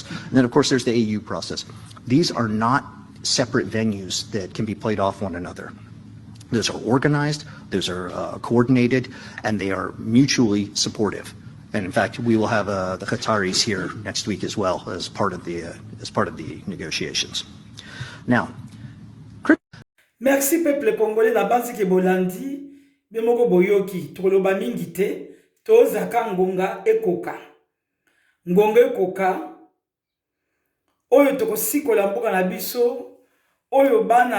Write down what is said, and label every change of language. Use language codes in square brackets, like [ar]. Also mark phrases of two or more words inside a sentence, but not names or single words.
[en] And then, of course, there's the AU process. These are not separate venues that can be played off one another. Those are organized, those are coordinated, and they are mutually supportive. And in fact, we will have the Qataris here next week as well as part of the negotiations. Now, [fr] merci peuple congolais [ln] na bansi ke bolandi bemoko boyoki toloba mingi te tozaka ngonga ekoka oyo tokosikola mboka na biso oyo bana